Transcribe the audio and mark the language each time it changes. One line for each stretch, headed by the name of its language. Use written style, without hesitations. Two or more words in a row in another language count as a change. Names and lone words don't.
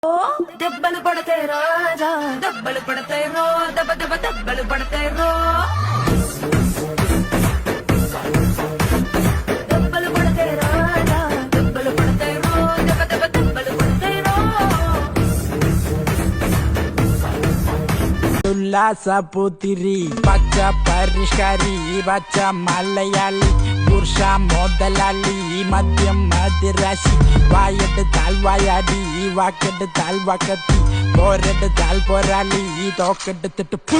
Telugu: దెబ్బలు పడతాయి రాజా దెబ్బలు పడతాయి రో దెబ్బ దెబ్బ దెబ్బలు పడతాయి రో దెబ్బలు పడతాయి రాజా దెబ్బలు పడతాయి రో దెబ్బ దెబ్బ దెబ్బలు పడతాయి రో
Malayalam: ഉല്ലാസപുത്തിരി പച്ച പരിഷ്കാരി പച്ച മലയാളി പുരുഷ മുതലാളി മദ്യം മദിരാശി വായെടുത്താൽ വായാടി വാക്കെടുത്താൽ വാക്കത്തി പോരെടുത്താൽ പോരാളി തോക്കെടുത്തിട്ട്